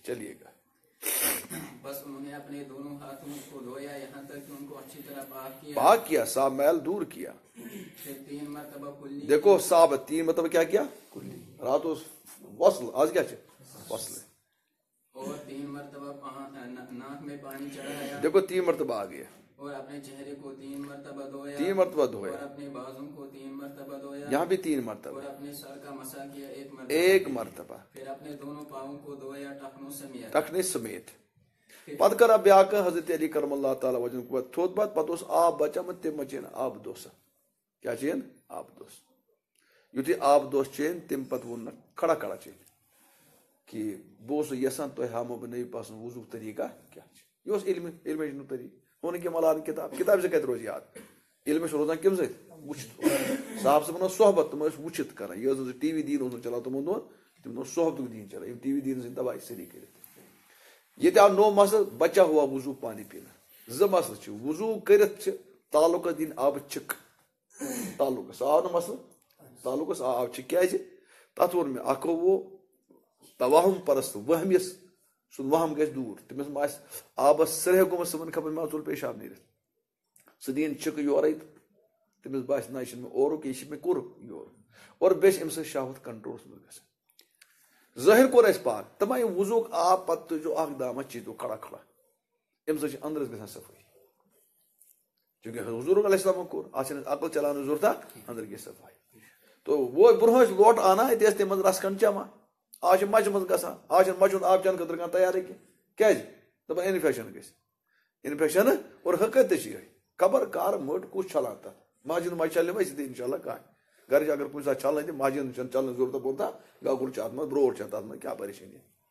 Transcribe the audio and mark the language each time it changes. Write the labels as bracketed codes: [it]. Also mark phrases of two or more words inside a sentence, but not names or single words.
[ur] چلیے گا، بس انہوں نے اپنے دونوں ہاتھوں کو دھویا یہاں تک کہ ان کو اچھی طرح پاک کیا، صاف میل دور کیا، پھر 3 مرتبہ کلی، دیکھو صاف 3 مرتبہ کیا کلی، رات اس وصل، آج کیا وصل ہے، اور 3 مرتبہ ناک میں پانی چڑھایا، دیکھو 3 مرتبہ آ گیا، اور اپنے چہرے کو 3 مرتبہ دھویا، 3 مرتبہ دھویا، اور اپنے بازوں کو 3 مرتبہ دھویا، یہاں بھی 3 مرتبہ، اور اپنے سر کا مسح کیا 1 1 مرتبہ، پھر اپنے دونوں پاؤں کو دھویا [ks] ٹخنے سمیت، پتہ کرا بیاکھ حضرت علی کرم اللہ تعالیٰ وجہ تھوٚد پتہٕ پتہٕ اوس آب بچامُت تٔمۍ ما چین آبہٕ دوسا، کیٛاہ چین آبہٕ دوس، یُتھُے آبہٕ دوس چین تٔمۍ پتہٕ ووٚن نہ کھڑا کھڑا چین کہ بہٕ اوسُس یژھان تۄہہِ ہاومو بہٕ نبی پاک سُنٛد وضوٗک طریٖقہ کیٛاہ چھِ، یہِ اوس علمِ ہیٚچھنُک طریٖقہٕ، ہُہ نہٕ کینٛہہ ملان کِتاب سۭتۍ کتہِ روزِ یاد، علم چھُ روزان کمہِ سۭتۍ؟ وٕچھِتھ، صاحب صٲبن اوس صحبت، تِم ٲسۍ وٕچھِتھ کران، یہِ ٲس نہٕ ٹی وی دیٖن اوس نہٕ چلان تِمن دۄہن، تِمن اوس صحبتُک دیٖن چلان، یِم ٹی وی دیٖن سٕنٛدۍ تباہی سٲری کٔرِتھ، ییٚتہِ آو نوٚو مسلہٕ [ur] بچا ہوا وضوٗ پانی پینا، [ks] 2 مسلہٕ چھِ، وضوٗ کٔرِتھ چھِ تعلقس دِنۍ آبہٕ چھِک، تعلقس سُہ آو نہٕ مسلہٕ، تعلقس آو چھِک، کیٛازِ تتھ ووٚن مےٚ اکھ گوٚو توہُم پرست، وہمِس سُنٛد وہم گژھِ دوٗر، تٔمِس ما آسہِ آبس سرٛیٚہہ گوٚمُت صُبحن خبر مےٚ ژوٚل پیشاب نیٖرِتھ، سُہ دِیِن چھِکہٕ یورے تہٕ تٔمِس باسہِ نہ یہِ چھُنہٕ مےٚ اورُک، یہِ چھُ مےٚ کوٚرُکھ یورٕ، اور بیٚیہِ چھِ اَمہِ سۭتۍ شہوت کنٹرولس منٛز گژھان، ظٲہِر کوٚر اَسہِ پاک، دپان یہِ وضوٗک آب پتہٕ تُلۍزیٚو اکھ دامہ چیٖتو کھڑا کھڑا، اَمہِ سۭتۍ چھِ أنٛدرس گژھان صفٲیی، چوٗنٛکہِ حضوٗر علیہ السلامن کوٚر، اتھ چھنہٕ عقل چلاونٕچ ضروٗرتہ، أنٛدر گژھِ صفٲیی، تو وہ برونٛہہ ٲسۍ لوٹہٕ انان أتی ٲسۍ تَمہِ منٛز رس کھنٛڈ چٮ۪وان، آز چھِ مچہِ منٛز گژھان، آز چھُنہٕ مچہِ ہُنٛد آب چٮ۪نہٕ خٲطرٕ کانٛہہ تیارٕے کینٛہہ، کیٛازِ دپان انفیکشن گژھِ، انفیکشن اور حقیقت تہِ چھِ یِہے، خبر کر مٔٹ کُس چھلان تتھ، مسجد منٛز چلہِ ویسے تہِ انشاء اللہ کانٛہہ، گرِ چھِ اگر کُنہِ ساتہٕ چھلان تہِ مسجد چھنہٕ چلنٕچ ضروٗرت پوٚرتا گگُر چھُ اتھ منٛز برٛوٹھ چھِ تتھ منٛز کیٛاہ پریشٲنی،